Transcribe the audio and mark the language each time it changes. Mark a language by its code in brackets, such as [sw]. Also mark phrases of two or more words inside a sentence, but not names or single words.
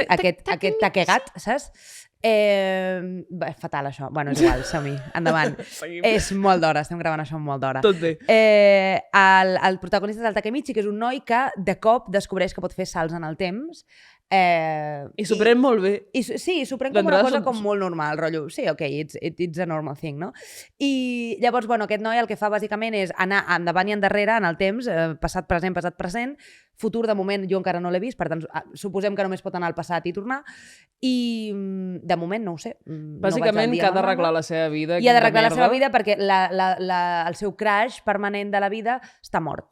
[ca] aquest Takegat, saps? Fatal, això. Bueno, és igual, som-hi. Endavant. Seguim. És molt d'hora, estem gravant això molt d'hora. Tot bé. El protagonista és el Takemichi, que és un noi que de cop descobreix que pot fer salts en el temps. I s'ho pren molt bé. Sí, s'ho pren com una cosa com molt normal, rotllo. Sí, [en] ok, it's a normal thing, [ca] no? I llavors, bueno, aquest noi el que fa bàsicament és anar endavant i endarrere en el temps, passat, present, futur de moment jo encara no l'he vist, per tant, suposem que només pot anar al passat i tornar, i de moment no ho sé. Bàsicament que ha d'arreglar la seva vida. I ha d'arreglar la seva vida perquè el seu crash permanent de la vida està mort.